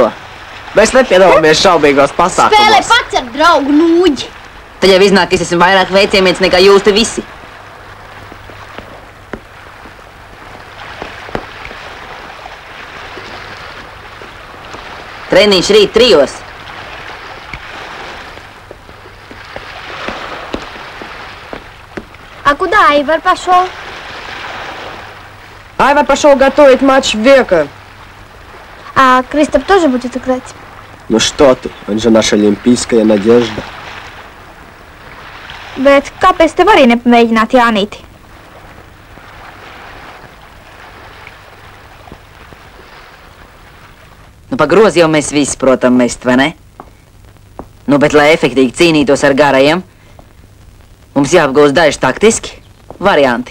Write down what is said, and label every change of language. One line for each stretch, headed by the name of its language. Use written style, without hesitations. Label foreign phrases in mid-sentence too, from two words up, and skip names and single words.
Latvian: Mēs nepiedalāmies šaubīgos pasākumos. Spēlē pats ar draugu Nūģi. Tad jau iznāk, ka es esmu vairāk veiciemiens nekā jūs te visi. Treniņš rīt 3.
Russian: А куда Айвар пошел? Айвар пошел готовить матч века. А Кристоп тоже будет играть? Ну что ты, он же наша олимпийская надежда.
Latvian: Bet kāpēc tev arī nepamēģināt Jānīti? Nu, pa grozi jau mēs visi, protam, mest, vai ne? Nu, bet, lai efektīgi cīnītos ar garajiem, mums jāapgūst daži taktiski varianti.